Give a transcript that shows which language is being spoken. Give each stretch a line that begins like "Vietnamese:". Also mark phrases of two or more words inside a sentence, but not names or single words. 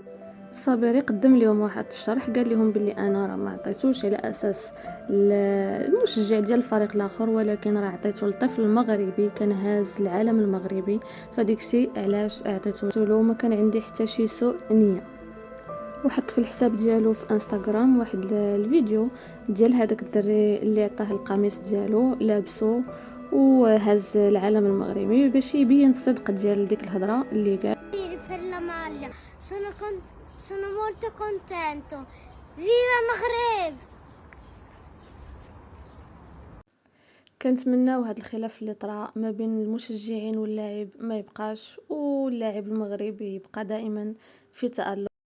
Arabic: الصابري قدم لهم واحد الشرح، قال لهم بلي انا راه ما عطيتوش على اساس المشجع ديال الفريق الاخر، ولكن راه عطيته لطفل مغربي كان هاز العالم المغربي، فديك الشيء علاش عطيته له، ما كان عندي حتى شي سوء نيه. وحط في الحساب ديالو في انستغرام واحد الفيديو ديال هذاك الدري اللي عطاه القميص ديالو لابسو وهز العالم المغربي باش يبين الصدق ديال ديك الهضره اللي قال.
Italian: Per la maglia, sono molto contento. Viva Maghreb!
Arabic: كنتمناو هذا الخلاف اللي طرا ما بين المشجعين واللاعب ما يبقاش، واللاعب المغربي يبقى دائما في تألق.